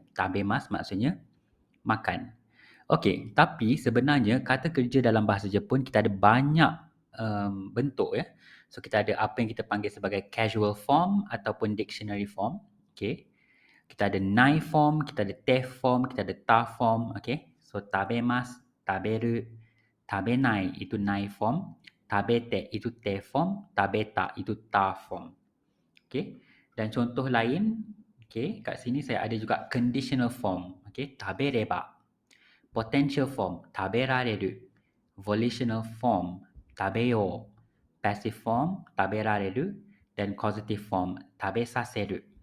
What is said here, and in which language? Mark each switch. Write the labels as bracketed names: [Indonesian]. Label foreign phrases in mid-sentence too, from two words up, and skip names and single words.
[Malay] Tabemas maksudnya makan. Okey, tapi sebenarnya kata kerja dalam bahasa Jepun kita ada banyak bentuk ya. So kita ada apa yang kita panggil sebagai [English] casual form [Malay] ataupun [English] dictionary form. [Malay] Okey. Kita ada [English] nai form, [Malay] kita ada [English] te form, [Malay] kita ada [English] ta form, [Malay] okay? So tabemas, taberu, tabenai itu [English] nai form, [Malay] tabete itu [English] te form, [Malay] tabeta itu [English] ta form. [Malay] Okay? Dan contoh lain, okay, kat sini saya ada juga [English] conditional form, [Malay] okay? Tabereba, [English] potential form, [Malay] taberareru, [English] volitional form, [Malay] tabeyo, [English] passive form, [Malay] taberareru, dan [English] causative form, [Malay] tabesaseru.